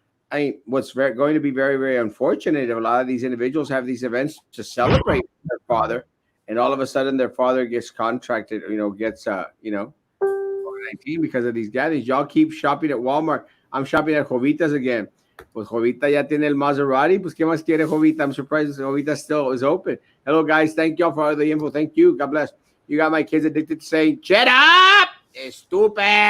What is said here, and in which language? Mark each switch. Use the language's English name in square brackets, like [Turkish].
[English] I mean, what's going to be very, very unfortunate if a lot of these individuals have these events to celebrate their father, and all of a sudden their father gets contracted, gets, COVID-19 because of these gatherings. Y'all keep shopping at Walmart. I'm shopping at Jovitas again. [Spanish] Pues Jovita ya tiene el Maserati. Pues, ¿qué más quiere Jovita? [English] I'm surprised Jovita still is open. Hello, guys. Thank y'all for all the info. Thank you. God bless. You got my kids addicted to saying, "Shut up, stupid."